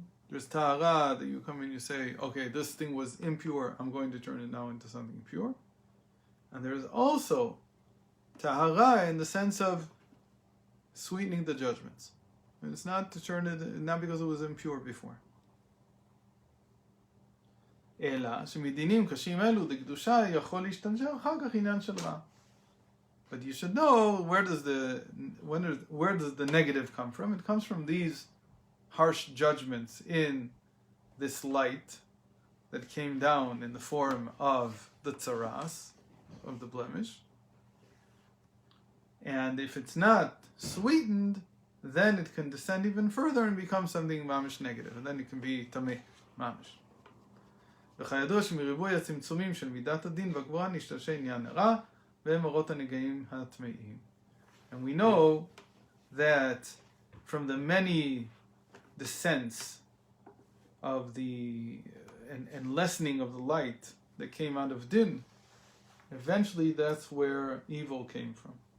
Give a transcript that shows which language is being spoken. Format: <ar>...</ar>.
<en>There's tahara, that you come and you say, okay, this thing was impure, I'm going to turn it now into something pure. And there's also tahara in the sense of sweetening the judgments. And it's not to turn it, not because it was impure before.</en> <he>אלא שמדינים קשים אלו דקדושה יכול להשתנשל אחר כך עניין של רע.</he> <en>But you should know where does the negative come from? It comes from these harsh judgments in this light that came down in the form of the tzaras, of the blemish. And if it's not sweetened, then it can descend even further and become something mamish negative, and then it can be tameh mamish.</en> <he>וכידוע שמריבוי הצמצומים של מידת הדין והגבורה נשתלשל עניין הרע והם אורות הנגעים הטמאים.</he> <en>And we know that from the many descents of the and lessening of the light that came out of din, eventually that's where evil came from.</en>